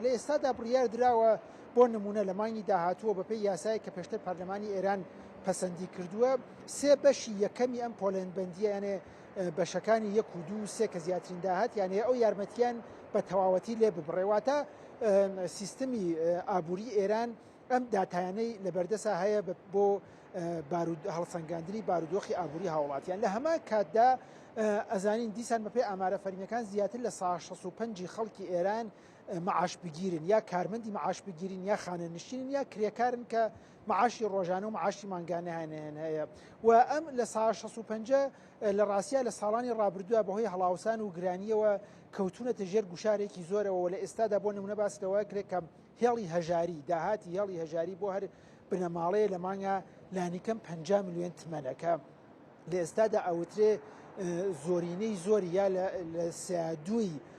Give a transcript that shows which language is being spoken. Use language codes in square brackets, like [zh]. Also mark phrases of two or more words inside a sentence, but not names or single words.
[ckb] لە ئێستادا بڕیار دراوە بۆ نمونە لە مانگی داهاتووە بەپێی یاسای کە پێشتر پەرلەمانی ئێران پەسەندی کردووە سێ بەشی یەکەمی ئەم پۆلێنبەندیە یانێ بەشەکانی 1 و 2 و 3 کە زیاترین داهات یانێ ئەو یارمەتیان بە تەواوەتی لێ ببڕێواتە سیستمی ئابووری ئێران ئەم داتایانەی لە بەردەسا هەیە بۆ هەڵسەنگاندنی بارودۆخی ئابووری هاوڵاتیان. لە هەمان کاتدا ئەزانین دیسان بەپێی ئامارە فەرمیەکان زیاتر لە 65 خەڵکی ئێران معاش بگیرن یا کارمەندی معاش بگیرن یا خانەنشینن یا کرێکارن کە معاشی ڕۆژانە و معاشی مانگانەیان هەیە و ئەم لە 65 لە ڕاستیە لە ساڵانی ڕابردووە بەهۆی هەڵاوسان و گرانیەوە کەوتونەتە ژێر گوشارێکی زۆرەوە لە ئێستادا بۆ نمونە باسەوە کرێت کە هێڵی هەژاری داهاتی هێڵی هەژاری بۆ هەر بنەماڵەیە لە مانگە لانیکەم 50 ملیۆن تمەنەکە لە ئێستادا ئەوترێ زۆرینەی زۆری یا لە سیادووی